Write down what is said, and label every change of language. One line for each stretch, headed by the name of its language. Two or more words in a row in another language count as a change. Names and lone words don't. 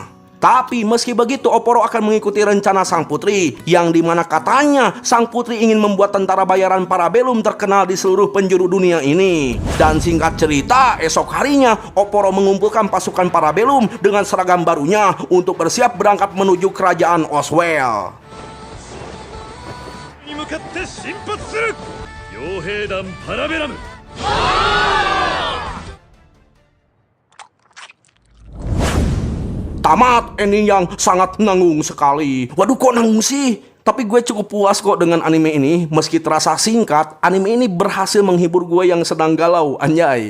Indonesian: Tapi meski begitu, Oporo akan mengikuti rencana sang putri, yang dimana katanya sang putri ingin membuat tentara bayaran Parabellum terkenal di seluruh penjuru dunia ini. Dan singkat cerita, esok harinya Oporo mengumpulkan pasukan Parabellum dengan seragam barunya untuk bersiap berangkat menuju kerajaan Oswell.
Japanese: に向かって進発する傭兵団パラベラム
Indonesian: Tamat ending yang sangat nanggung sekali. Waduh, kok nanggung sih? Tapi gue cukup puas kok dengan anime ini. Meski terasa singkat, anime ini berhasil menghibur gue yang sedang galau, anjay.